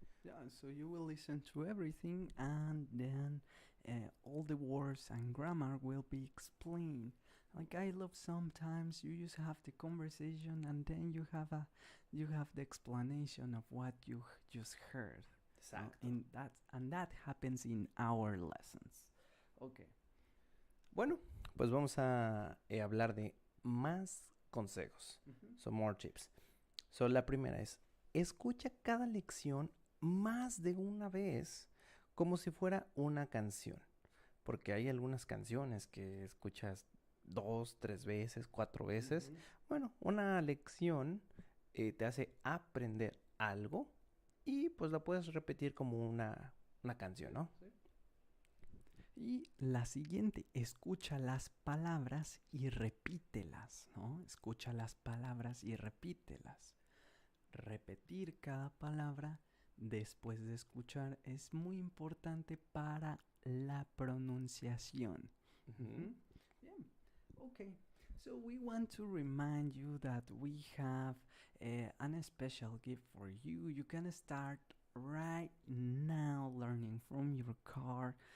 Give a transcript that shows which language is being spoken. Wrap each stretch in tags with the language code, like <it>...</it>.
<en>Yeah, so you will listen to everything and then all the words and grammar will be explained. Like I love sometimes you just have the conversation and then you have the explanation of what you just heard.</en> <es>Exacto.</es> <en>And that happens in our lessons. Okay.</en> <es>Bueno, pues vamos a hablar de más consejos.</es> <en>So more tips.</en> <es>So la primera es, escucha cada lección más de una vez como si fuera una canción. Porque hay algunas canciones que escuchas 2, 3 veces, 4 veces. Bueno, una lección te hace aprender algo y pues la puedes repetir como una canción, ¿no? Sí. Y la siguiente, escucha las palabras y repítelas, ¿no? Escucha las palabras y repítelas. Repetir cada palabra después de escuchar es muy importante para la pronunciación.</es> <en>Yeah. Okay. So we want to remind you that we have an special gift for you. You can start right now learning from your car.</en>